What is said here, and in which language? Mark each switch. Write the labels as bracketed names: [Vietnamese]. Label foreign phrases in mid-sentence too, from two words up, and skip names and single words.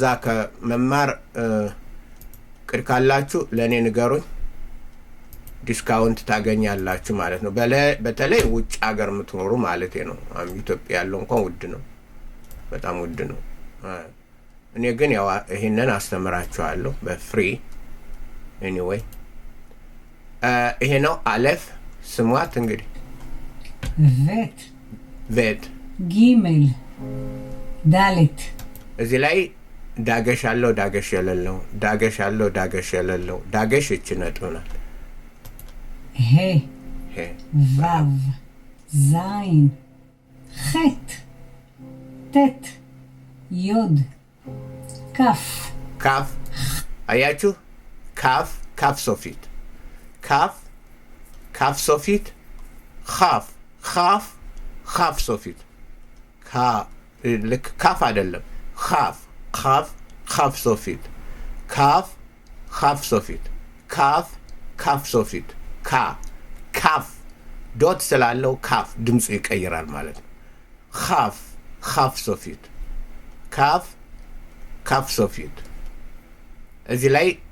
[Amharic] ከመማር ቅድ ካላችሁ ለእኔ ንገሩኝ ዲስካውንት ታገኛላችሁ ማለት ነው በተለይ ውጭ ሀገር የምትኖሩ ማለት ነው ኢትዮጵያ ያለው እንኳን ውድ ነው በጣም ውድ ነው እኔ ግን ያው ይሄንን አስተምራችኋለሁ በፍሪ ኤኒዌይ ይሄ ነው አለፍ ስሟት እንግዲህ vet ጊሜል ዳሌት እዚህ ላይ ዳገሽ አለው ዳገሽ የሌለው ዳገሽ እቺ ነጥብ ናት he vav zayin het tet yod kaf አያችሁ ካፍ ሶፊት ካፍ ሶፊት ካፍ ሶፊት ልክ ካፍ አይደለም ካፍ ሶፊት ካፍ ሶፊት ካፍ ሶፊት ካፍ ዶት ስላለው ካፍ ድምፁ ይቀይራል ማለት ነው ካፍ ሶፊት ካፍ ሶፊት እዚህ ላይ